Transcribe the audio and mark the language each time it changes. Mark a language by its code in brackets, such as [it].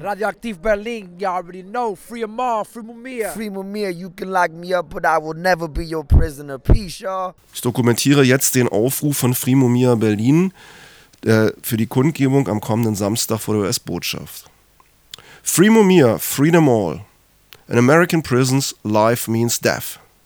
[en] Radioactive Berlin, y'all already know. Free them all, free Mumia. Free Mumia, you can lock me up, but I will never be your prisoner. Peace, y'all. [de] Ich dokumentiere jetzt den Aufruf von Free Mumia Berlin für die Kundgebung am kommenden Samstag vor der US-Botschaft. [en] Free Mumia, Freedom All. In American prisons, life means death.